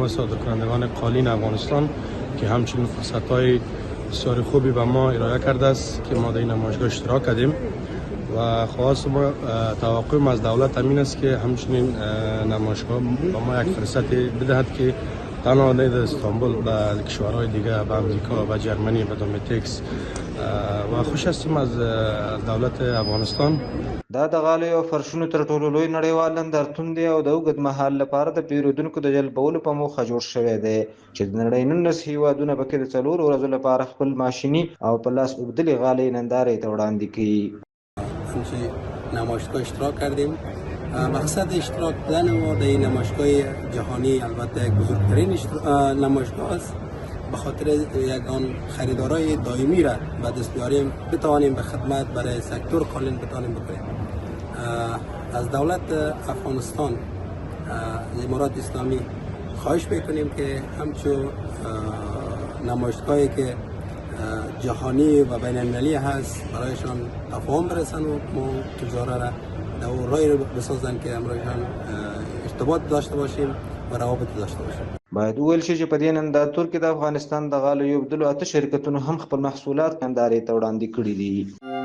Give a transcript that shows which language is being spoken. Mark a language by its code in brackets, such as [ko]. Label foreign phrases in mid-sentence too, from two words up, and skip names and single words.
[fa] و صادرکنندگان قالین افغانستان که همچنین فرصت‌های بسیار خوبی به ما ارائه کرده است که ما در این نمایشگاه اشتراک کردیم و خواست ما توقع از دولت همین است که همچنین نمایشگاه به ما یک فرصت بدهد که تنها نه در استانبول و کشورهای دیگه به امریکا و جرمنی و دومتکس و خوش هستیم از دولت افغانستان. [ps] دا د غالیو او فرشونو تر ټولو لوی نړیوال نندارتون دی او د اوږد مهال لپاره د پیرودونکو د جلبولو په موخه جوړ شوی دی چې د نړۍ 19 هیوادونه پکې د 4 ورځو لپاره خپل ماشیني او په لاس اوبدلې غالۍ نندارې ته وړاندې کړي. [fa] نمایشگاه اشتراک کردیم. مقصد اشتراک دادن ما در این نمایشگاه جهانی البته بزرگترین نمایشگاه است. به خاطر یگان خریدارای دائمی را به دست بیاریم، بتوانیم به خدمت برای سکتور قالین بتوانیم بکنیم. از دولت افغانستان امارات اسلامی خواهش میکنیم که همچون نمایشگاهی که جهانی و بین المللی هست برایشان تفاهم برسن و ما تجاره را در رای بسازن که امروزشان ارتباط داشته باشیم و روابط داشته باشیم. [ps] باید وویل شي چې په دې نندارتون کې د افغانستان د غالیو اوبدلو 8 شرکتونو هم خپل محصولات نندارې ته وړاندې کړي دي.